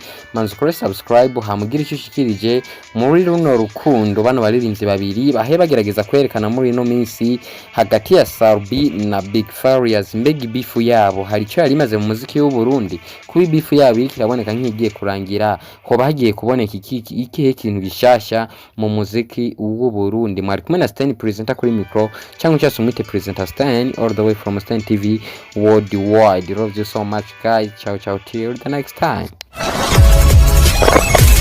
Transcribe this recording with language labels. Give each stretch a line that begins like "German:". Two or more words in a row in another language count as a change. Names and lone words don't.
Rundi: Manzi kuri subscribe hamugira icyo ushikirije muri runo rukundo bano baririmbyi babiri bahe bagerageza kwerekana muri ino minsi hagati ya Sarbi na Bigfizzo. Mbega bifu yabo hari icyo yari imaze mu muziki w'u Burundi? Kuba bifu yabo kiraboneka nk'igiye kurangira, hoba hagiye kuboneka ikihe kintu gishasha mu muziki w'u Burundi? Mwari kumwe na Sten presenter kuri micro, cyangwa cyase umwite presenter Sten
English: all the way from Sten TV Worldwide. Love you so much guys.
Italian: Ciao ciao
English: till the next time.